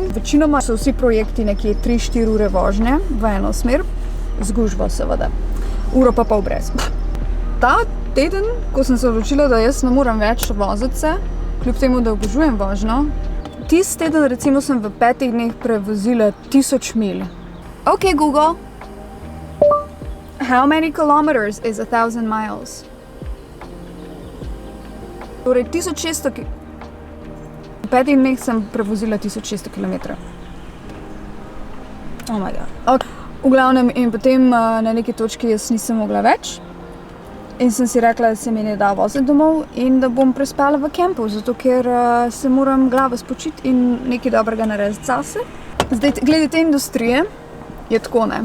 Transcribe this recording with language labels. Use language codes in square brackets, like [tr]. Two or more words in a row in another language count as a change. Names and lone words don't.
[sl] Večinoma so vsi projekti nekje 3-4 ure vožnje v eno smer, z gužvo seveda. Uro pa pol brez. Ta teden, ko sem se odločila, da jaz ne moram več voziti se, kljub temu, da obožujem vožnjo, tisti teden recimo sem v 5 dneh prevozila 1000 milj. [en] Ok, Google. How many kilometers is 1000 miles? [sl] Torej 1600 V 5 dneh sem prevozila 1600 km. [en] Oh my god. Okay. [sl] V glavnem, in potem na neki točki jaz nisem mogla več. In sem si rekla, da se mi ne da voziti domov in da bom prespala v kempu, zato ker se moram glavo spočiti in nekaj dobrega narediti zase. Zdaj, glede te industrije, je tako, ne.